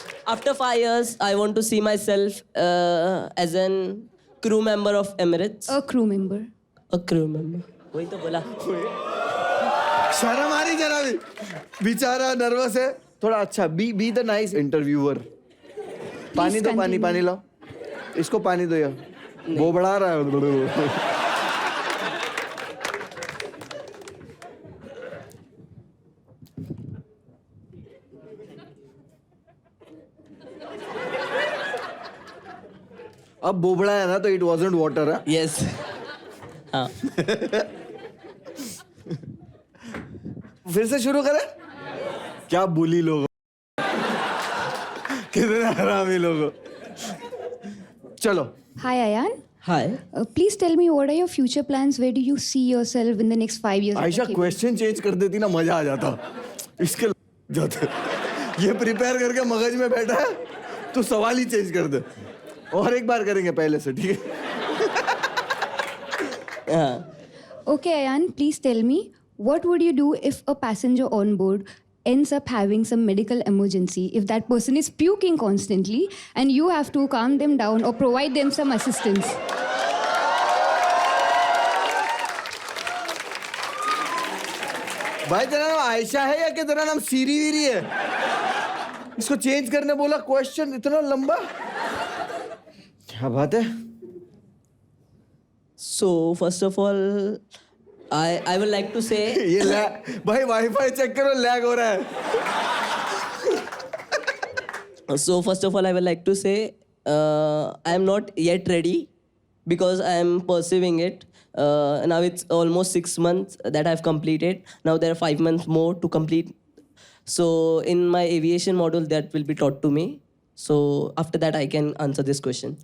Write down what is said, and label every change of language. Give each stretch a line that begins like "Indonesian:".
English: After 5 years, I want to see myself as an crew member of Emirates. A crew member. A crew member.
Hindi: वही तो बोला। शर्म आ रही जरा भी, बेचारा नर्वस है थोड़ा। अच्छा
English: Be the nice interviewer.
Hindi: पानी दो, पानी लाओ इसको, पानी दो यार, वो बढ़ा रहा है। अब बोबड़ा है ना तो
English: it wasn't water
Hindi: है।
English: Yes.
Hindi: हाँ। फिर से शुरू करें? क्या बुली लोग हो। कितने हरामी लोग हो। चलो।
English: Hi, Ayan. Hi. Please tell me, what are your future plans? Where do you see yourself in the next 5 years? as a
Hindi: Ayesha
English: cabin
Hindi: question change कर देती ना मजा आ जाता। इसके जाते ये प्रिपेयर करके मगज में बैठा है तो सवाल ही चेंज कर दे। और एक बार करेंगे पहले से, ठीक है? हाँ।
English: Okay, Ayan, please tell me, what would you do if a passenger on board ends up having some medical emergency? If that person is puking constantly and you have to calm them down or provide them some assistance.
Hindi: भाई तेरा नाम आयशा है या क्या तेरा नाम सीरी वीरी है? इसको चेंज करने बोला, क्वेश्चन इतना लंबा। क्या बात है?
English: So first of all, I would like to say
Hindi: ये भाई वाईफाई चेक करो, लैग हो रहा है।
English: So first of all, I would like to say I am not yet ready because I am pursuing it. Now it's almost 6 months that I've completed. Now there are 5 months more to complete. So in my aviation module that will be taught to me. So after that I can answer this question.